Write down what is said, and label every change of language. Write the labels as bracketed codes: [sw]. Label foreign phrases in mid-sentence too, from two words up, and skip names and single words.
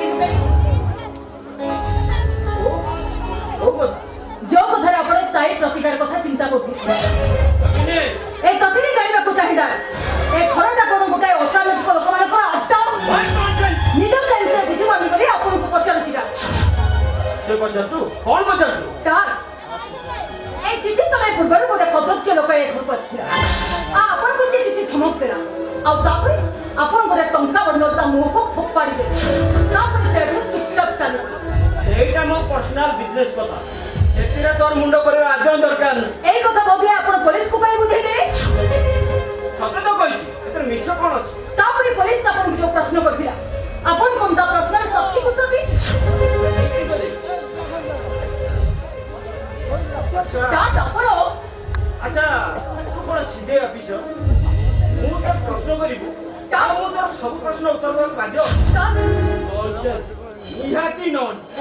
[or] ଯୋଉ କଥାରେ ଆପଣ ସ୍ଥାୟୀ ପ୍ରତିକାର କଥା ଚିନ୍ତା କରୁଥିଲେ ଏ କପିନି ଜାଣିବାକୁ ଚାହିଁଲା ଏ ଘରଟା କ'ଣ ଗୋଟାଏ ଅସାମାଜିକ ଲୋକମାନଙ୍କର ଅଟ୍ଟ ନିଜ ସେନ୍ସରେ କିଛି ଭାବି କରି ଆପଣଙ୍କୁ ପଚାରୁଛି ସେ ପଚାରୁଛୁ କ'ଣ ପଚାରୁଛୁ ଏଇ କିଛି ସମୟ ପୂର୍ବରୁ ଗୋଟେ କଦର୍ଯ୍ୟ ଲୋକ ଏ ଘରକୁ ଆସିଥିଲା ଆପଣଙ୍କୁ ସେ କିଛି ଧମକ ଦେଲା ଆଉ ତାପରେ ଆପଣ ଗୋଟେ ଟଙ୍କା ବଣ୍ଡଲ ତା ମୁହଁକୁ ଫୋପାଡ଼ି ଦେଲେ ତାପରେ ସେଠୁ ଚୁପଚାପ ଚାଲିଗଲେ ସେଇଟା ମୋ [en] personal business [or] କଥା ସେଥିରେ ତୋର ମୁଣ୍ଡ କରିବା ଆଦୌ ଦରକାର ନାହିଁ ଏଇ କଥା ବୋଧହୁଏ ଆପଣ ପୋଲିସକୁ ପାଇଁ ବୁଝେଇଦେଲେ ସତ ତ କହିଛି ଏଥିରେ ମିଛ କ'ଣ ଅଛି ତାପରେ ପୋଲିସ ଆପଣଙ୍କୁ ଯୋଉ ପ୍ରଶ୍ନ କରିଥିଲା ଆପଣ କ'ଣ ତା ପ୍ରଶ୍ନର ସଠିକ ଉତ୍ତର ଦେଇଥିଲେ ଆଚ୍ଛା ତୁ କ'ଣ ସିଧେ ଅଫିସର ମୁଁ ତ ପ୍ରଶ୍ନ କରିବୁ ଆଉ ମୁଁ ତୋର ସବୁ ପ୍ରଶ୍ନ ଉତ୍ତର ଦେବାକୁ ବାଧ୍ୟ ନିହାତି ନନ୍